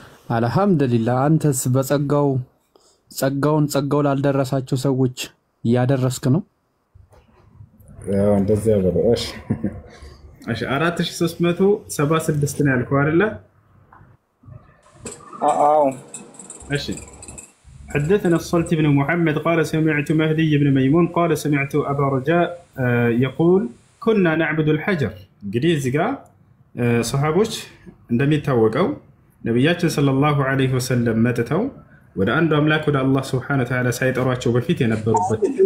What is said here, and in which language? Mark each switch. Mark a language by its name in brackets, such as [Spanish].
[Amharic] አልহামዱሊላህ። አንተስ በጸጋው ጸጋው ላልደረሳቸው ሰዎች እያደረስክ ነው? ያው እንደዚህ ያበለው። እሺ 4376 ነው ያልከው አይደለ? አዎ [Arabic] እሺ حدثنا الصلت بن محمد قال سمعت مهدي بن ميمون قال سمعت أبا رجاء يقول كنا نعبد الحجر. [Amharic] እንግዲህ እዚህ ጋር ሰሃቦች እንደሚታወቀው ነብያችን ሰለላሁ ዐለይሂ ወሰለም መጥተው ወደ አንዱ አምላክ ወደ አላህ Subhanahu Wa Ta'ala ሳይጠሯቸው በፊት የነበሩበት